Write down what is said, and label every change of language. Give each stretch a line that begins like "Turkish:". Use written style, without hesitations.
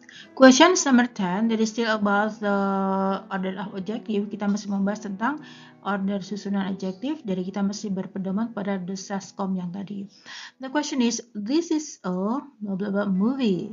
English: Question number 10, that is still about the order of adjective.
Indonesian: Kita masih membahas tentang order susunan adjektif. Jadi kita masih berpedoman pada the Saskom yang tadi.
English: The question is, this is a blah blah blah movie.